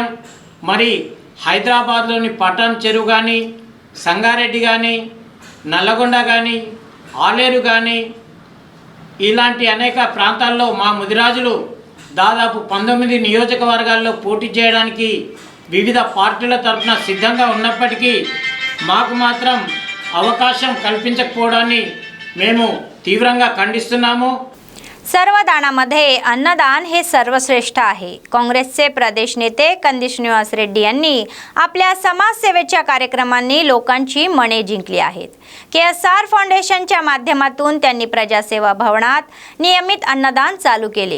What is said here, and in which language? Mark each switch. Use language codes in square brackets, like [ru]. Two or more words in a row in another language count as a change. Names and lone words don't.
[te] మరి హైదరాబాద్లోని పటాన్ చెరువు కానీ సంగారెడ్డి కానీ నల్లగొండ కానీ ఆలేరు కానీ ఇలాంటి అనేక ప్రాంతాల్లో మా ముదిరాజులు దాదాపు 19 నియోజకవర్గాల్లో పోటీ చేయడానికి వివిధ పార్టీల తరఫున సిద్ధంగా ఉన్నప్పటికీ మాకు మాత్రం అవకాశం కల్పించకపోవడాన్ని మేము తీవ్రంగా ఖండిస్తున్నాము. [mr] सर्वदानामध्ये अन्नदान हे सर्वश्रेष्ठ आहे. काँग्रेसचे प्रदेश नेते कंदी श्रीनिवास रेड्डी यांनी आपल्या समाजसेवेच्या कार्यक्रमांनी लोकांची मने जिंकली आहेत. KSR फाउंडेशनच्या माध्यमातून त्यांनी प्रजासेवा भवनात नियमित अन्नदान चालू केले.